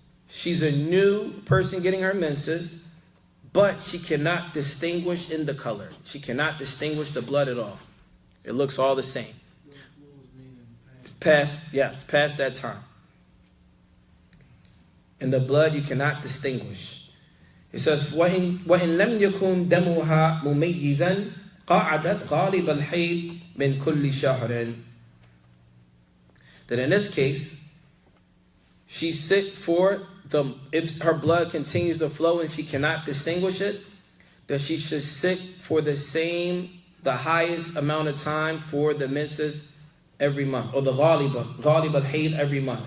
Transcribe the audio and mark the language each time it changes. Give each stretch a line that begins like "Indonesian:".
English: She's a new person getting her menses, but she cannot distinguish in the color. She cannot distinguish the blood at all. It looks all the same. Past that time. And the blood you cannot distinguish. It says,
Arabic: وَإِن لَمْ يَكُنْ دَمُهَا مُمَيِّزًا قَعَدَتْ غَالِبَ الْحَيْضِ مِنْ كُلِّ شَهْرٍ.
English: That in this case, she sit for if her blood continues to flow and she cannot distinguish it, that she should sit for the highest amount of time for the menses every month, or the ghalib al-hayd every month.